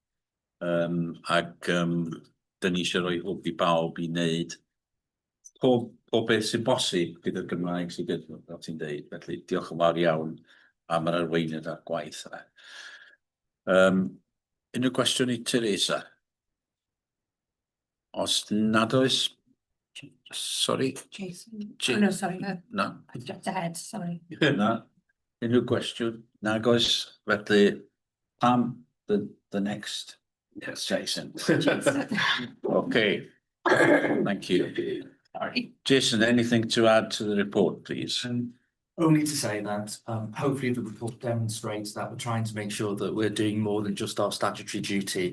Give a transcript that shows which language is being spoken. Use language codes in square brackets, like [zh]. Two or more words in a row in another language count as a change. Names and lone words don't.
[cy] Dyn ni eisiau rhoi hwb i bawb i wneud pob beth sy'n bosib gyda'r Gymraeg sydd gyda, fel ti'n deud. Felly diolch yn fawr iawn am yr arweiniad a'r gwaith yna. Unrhyw gwestiwn i Teresa? Os nad oes, [en] sorry. Jason. Oh, no, sorry. No. I jumped ahead, sorry. [cy] Na. Unrhyw gwestiwn? Nag oes, felly pam [en] the next? Yes, Jason. Okay. Thank you. Jason, anything to add to the report, please? Only to say that hopefully the report demonstrates that we're trying to make sure that we're doing more than just our statutory duty.